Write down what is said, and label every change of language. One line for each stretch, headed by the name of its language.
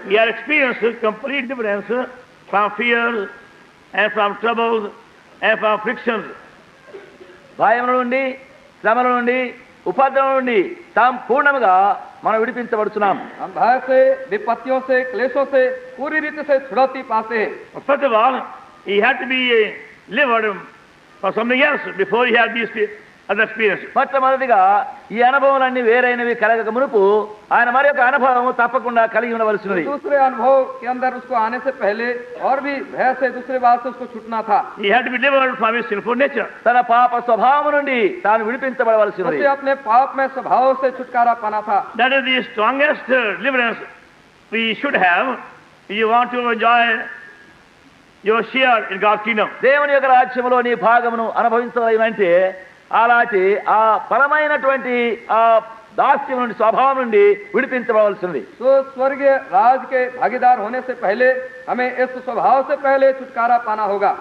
English: We are experiencing complete deliverance from fear and from troubles and from frictions.
Telugu: భయముల నుండి శ్రమల నుండి ఉపద్రవం నుండి సంపూర్ణముగా మనం విడిపించబడుచున్నాం
Hindi: हम भय से, विपत्तियों से, क्लेशों से पूरी रीति से छुड़ौती पाते हैं।
English: But first of all, he had to be delivered for something else before he had these other experiences.
Telugu: మొట్టమొదటిగా ఈ అనుభవాలన్నీ వేరైనవి కలగక మునుపు ఆయన మరి ఒక అనుభవం తప్పకుండా కలిగి ఉండవలసినది
Hindi: दूसरे अनुभव के अंदर उसको आने से पहले और भी भय से दूसरे बात से उसको छूटना था।
English: He had to be delivered from his sinful nature.
Telugu: తన పాప స్వభావం నుండి తాను విడిపించబడవలసినది
Hindi: उसे अपने पाप में स्वभाव से छुटकारा पाना था।
English: That is the strongest deliverance we should have if you want to enjoy your share in God's kingdom.
Telugu: దేవుని యొక్క రాజ్యములో నీ భాగమును అనుభవించవాలంటే అలాంటి ఆ పరమైనటువంటి ఆ దాస్యం నుండి స్వభావం నుండి విడిపించబడవలసినది
Hindi: तो स्वर्गीय राज के भागीदार होने से पहले हमें इस स्वभाव से पहले छुटकारा पाना होगा।